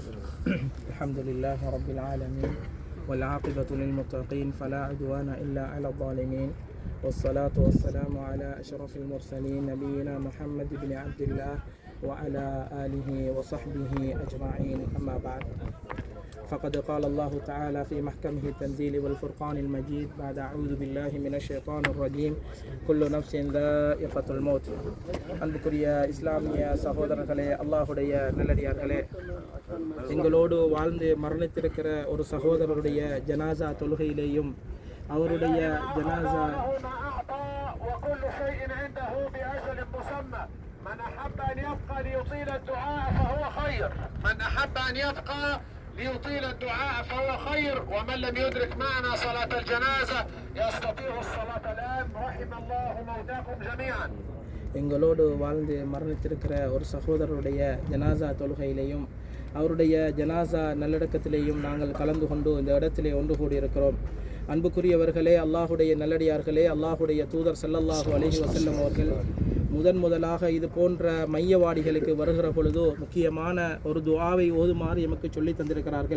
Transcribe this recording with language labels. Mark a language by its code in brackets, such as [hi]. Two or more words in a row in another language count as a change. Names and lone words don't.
[ar] الحمد لله رب العالمين والعاقبة للمتقين فلا عدوان إلا على الظالمين والصلاة والسلام على أشرف المرسلين نبينا محمد بن عبد الله وعلى آله وصحبه أجمعين. أما بعد، فقد قال الله تعالى في محكمه التنزيل والفرقان المجيد بعد أعوذ بالله من الشيطان الرجيم كل نفس ذائقة الموت. [ta] அன்புக்குரிய இஸ்லாமிய சகோதரர்களே, அல்லாஹுடைய நல்லடியார்களே, எங்களோடு வாழ்ந்து மரணித்திருக்கிற ஒரு சகோதரருடைய ஜனாசா தொழுகையிலேயும் அவருடைய ஜனாசா [ar] من أحب أن يبقى ليطيل الدعاء فهو خير من أحب أن يبقى ليطيل الدعاء فهو خير ومن لم يدرك معنا صلاة الجنازة يستطيع الصلاة الآن رحم الله موتاكم جميعا. [ta] எங்களோடு வாழ்ந்து மரணித்திருக்கிற ஒரு சகோதரருடைய ஜனாசா தொழுகையிலேயும் அவருடைய ஜனாசா நல்லடக்கத்திலேயும் நாங்கள் கலந்து கொண்டு இந்த இடத்திலே ஒன்று கூடியிருக்கிறோம். அன்புக்குரியவர்களே, அல்லாஹுடைய நல்லடியார்களே, அல்லாஹுடைய தூதர் [ar] صلى الله عليه وسلم [ta] அவர்கள் முதலாக இது போன்ற மையவாடிகளுக்கு வருகிற பொழுதோ முக்கியமான ஒரு துஆவை ஓதுமாறு எமக்கு சொல்லி தந்திருக்கிறார்கள்.